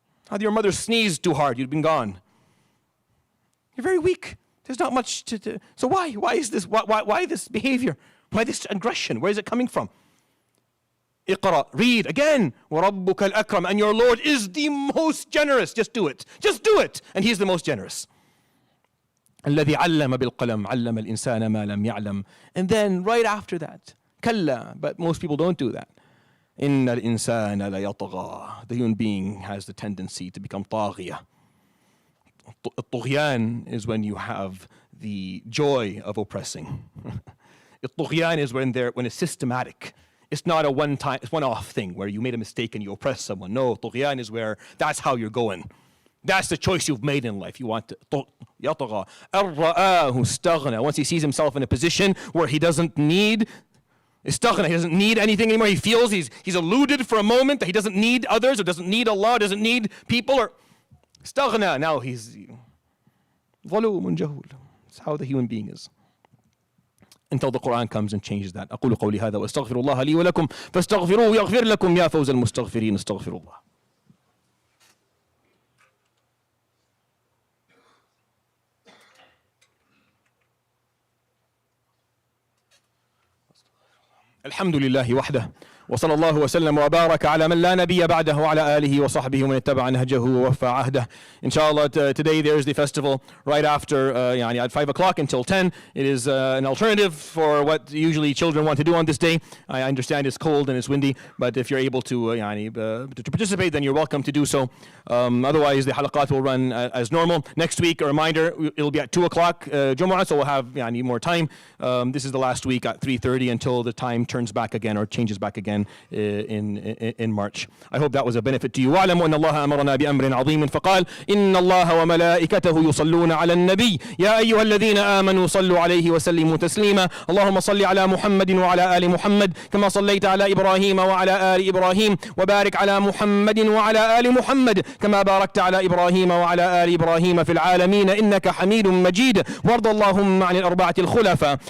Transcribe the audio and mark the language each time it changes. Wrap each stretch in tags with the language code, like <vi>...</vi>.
<en>Had your mother sneezed too hard, you'd been gone. You're very weak. There's not much to so why? Why is this? Why this behavior? Why this aggression? Where is it coming from? Iqra, read again.</en> <ar>وَرَبُّكَ الْأَكْرَمُ,</ar> <en>and your Lord is the most generous. Just do it. Just do it. And He's the most generous.</en> <ar>الذي علم بالقلم علم الإنسان ما لم يعلم.</ar> <en>And then right after that, كلا, but most people don't do that.</en> <ar>إن الإنسان ليطغى.</ar> <en>The human being has the tendency to become طاغية. الطغيان is when you have the joy of oppressing. الطغيان is when it's systematic. It's not a one-off thing where you made a mistake and you oppress someone. No, طغيان is where that's how you're going. That's the choice you've made in life. You want to يطغى.</en> <ar>الرآه استغنى.</ar> <en>Once he sees himself in a position where he doesn't need استغنى, he doesn't need anything anymore. He feels he's eluded for a moment, that he doesn't need others, or doesn't need Allah, doesn't need people, or استغنى. Now he's</en> <ar>ظلوم جهول.</ar> <en>That's how the human being is. Until the Quran comes and changes that.</en> <ar>أقول قولي هذا وأستغفر الله لي ولكم فاستغفروه يغفر لكم يا فوز المستغفرين. استغفر الله. الحمد لله وحده وصلى الله وسلم وبارك على من لا نبي بعده وعلى آله وصحبه ومن اتبع نهجه ووفى عهده.</ar> <en>Inshallah, today there is the festival right after at 5 o'clock until 10. It is an alternative for what usually children want to do on this day. I understand it's cold and it's windy, but if you're able to participate, then you're welcome to do so. Otherwise, the halaqat will run as normal. Next week, a reminder, it'll be at 2 o'clock Jummah, so we'll have more time. This is the last week at 3:30 until the time turns back again or changes back again in March. I hope that was a benefit to you.</en> <ar>واعلموا أن الله أمرنا بأمر عظيم فقال إن الله وملائكته يصلون على النبي يا أيها الذين آمنوا صلوا عليه وسلموا تسليما اللهم صل على محمد وعلى آل محمد كما صليت على إبراهيم وعلى آل إبراهيم وبارك على محمد وعلى آل محمد كما باركت على إبراهيم وعلى آل إبراهيم في العالمين إنك حميد مجيد وارض اللهم عن الأربعة الخلفاء</ar>